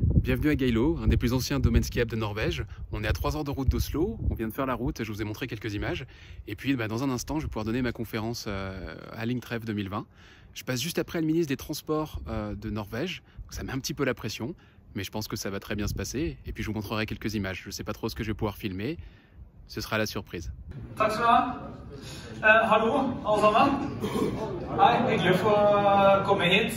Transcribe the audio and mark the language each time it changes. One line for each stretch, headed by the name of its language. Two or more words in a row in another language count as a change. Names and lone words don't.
French: bienvenue à Geilo, un des plus anciens domaines skiables de Norvège. On est à 3 heures de route d'Oslo, on vient de faire la route, je vous ai montré quelques images. Et puis dans un instant, je vais pouvoir donner ma conférence à Lingtref 2020. Je passe juste après le ministre des Transports de Norvège, donc ça met un petit peu la pression, mais je pense que ça va très bien se passer. Et puis je vous montrerai quelques images, je ne sais pas trop ce que je vais pouvoir filmer, ce sera la surprise.
Norwegian: Takk skal du ha. Hallo, alle sammen. Hei, hyggelig å få komme hit.